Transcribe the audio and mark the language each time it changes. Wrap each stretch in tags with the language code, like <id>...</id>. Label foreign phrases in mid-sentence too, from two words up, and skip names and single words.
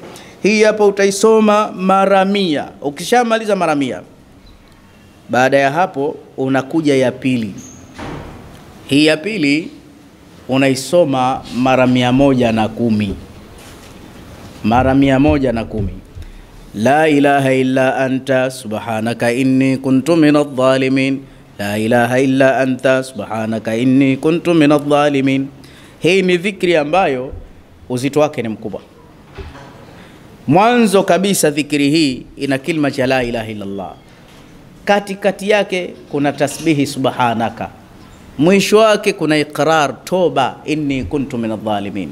<sw>Hii hapa utaisoma mara 100. Ukishamaliza mara 100, baada ya hapo unakuja ya pili. Hii ya pili unaisoma mara 110. Mara 110.</sw> <ar>لا إله إلا أنت سبحانك إني كنت من الظالمين. لا إله إلا أنت سبحانك إني كنت من الظالمين.</ar> <sw>Hii ni dhikri ambayo uzito wake ni mkubwa. Mwanzo kabisa dhikri hii ina kilima cha</sw> <ar>لا إله إلا الله.</ar> <sw>Katikati yake kuna tasbihi subhanaka. Mwisho wake kuna iqrar toba</sw> <ar>إني كنت من الظالمين.</ar>